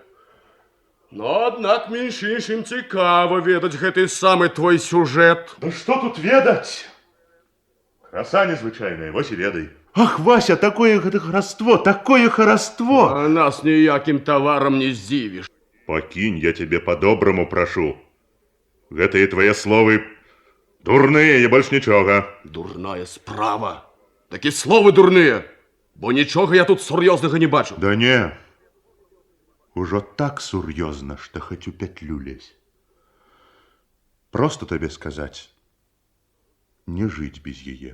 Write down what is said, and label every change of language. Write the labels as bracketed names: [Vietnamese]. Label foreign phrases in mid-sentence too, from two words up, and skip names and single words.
[Belarusian] Но, аднак, менш іншым цікава ведаць гэты самы твой сюжэт. Да что тут ведать? Краса незвычайная, вось і ведай. Ах, Вася, такое гэта хараство, такое хараство! А нас ніякім таварам не здзівіш. [Russian] Покинь, я тебе по-доброму прошу. [Belarusian] Гэтыя твои словы дурныя, і больш нічога. Дурная справа. Такі словы дурныя, бо нічога я тут сур'ёзнага не бачу. Да не. Ужо так сур'ёзна, што хоць у пятлю лезь. Просто табе сказаць, не жыць без яе.